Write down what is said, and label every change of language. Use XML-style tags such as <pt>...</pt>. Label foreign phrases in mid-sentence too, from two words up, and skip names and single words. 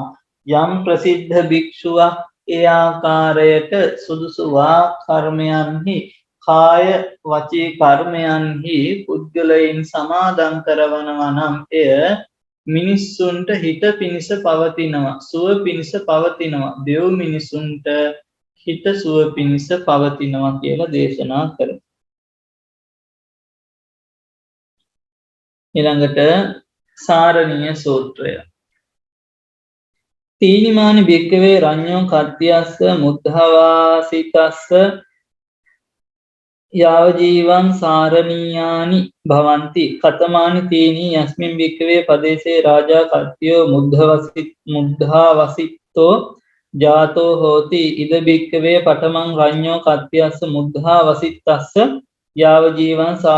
<si>යම් ප්‍රසිද්ධ භික්ෂුවක් ඒ ආකාරයට සුදුසු වා කර්මයන්හි කාය වචී කර්මයන්හි පුද්ගලයන් සමාදන් කරවනවා නම් එය මිනිස්සුන්ට හිත පිණිස පවතිනවා සුව පිණිස පවතිනවා දෙව් මිනිසුන්ට හිත සුව පිණිස පවතිනවා කියලා දේශනා කරනවා. ඊළඟට සාරණීය සූත්‍රය.</si> <pi>තීනිමානි භික්කවේ රඤ්ඤෝ කත්තියස්ස මුද්ධවාසිතස්ස යාව ජීවං සාරණීයානි භවಂತಿ කතමානි තීනි යස්මින් භික්කවේ පදේසේ රාජා කත්තියෝ මුද්ධාවසිතෝ ජාතෝ හෝති ඉද භික්කවේ පඨමං රඤ්ඤෝ කත්තියස්ස මුද්ධාවසිතස්ස යාව ජීවං</pi>